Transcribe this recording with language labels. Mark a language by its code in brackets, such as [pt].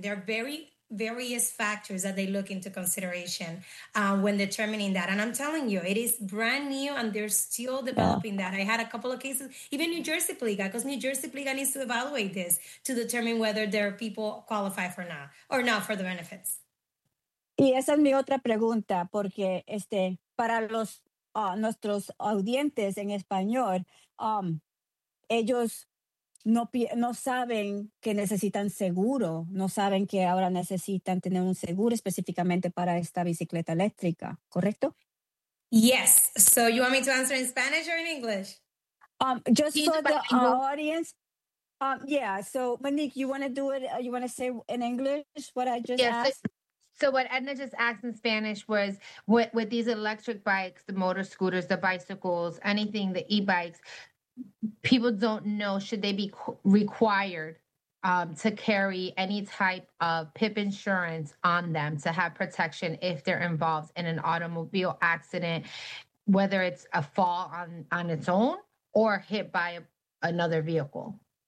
[en] They're very various factors that they look into consideration when determining that. And I'm telling you, it is brand new and they're still developing that. I had a couple of cases, even New Jersey Pliga, because New Jersey Pliga needs to evaluate this to determine whether their people qualify for now or not for the benefits. [es] Y esa es mi otra pregunta, porque para los nuestros audientes en español, ellos no saben que necesitan seguro, no saben que ahora necesitan tener un seguro específicamente para esta bicicleta eléctrica, ¿correcto? [en] Yes. So you want me to answer in Spanish or in English? Just for the audience. So Monique, you want to do it? You want to say in English what I just asked? So what Edna just asked in Spanish was, with these electric bikes, the motor scooters, the bicycles, anything, the e-bikes, people don't know, should they be required to carry any type of PIP insurance on them to have protection if they're involved in an automobile accident, whether it's a fall on its own or hit by another vehicle?